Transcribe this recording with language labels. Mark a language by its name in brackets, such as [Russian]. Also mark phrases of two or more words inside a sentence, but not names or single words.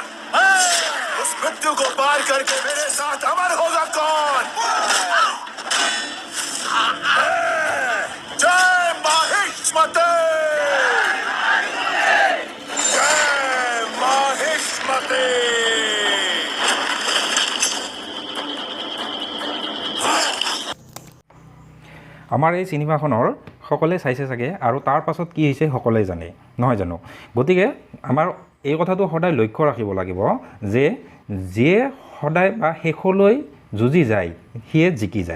[Hindi] उस मृत्यु को पार करके मेरे साथ अमर होगा कौन? जय माहिष्मती, जय माहिष्मती। [Assamese] আমাৰ এই চিনেমাখনৰ সকলোৱে চাইছে চাগে, আৰু তাৰ পাছত কি হৈছে সকলোৱে জানে, নহয় জানো। গতিকে আমাৰ এই কথাটো সদায় লক্ষ্য ৰাখিব লাগিব যে যিয়ে সদায় বা শেষলৈ যুঁজি যায় সিয়ে জিকি যায়।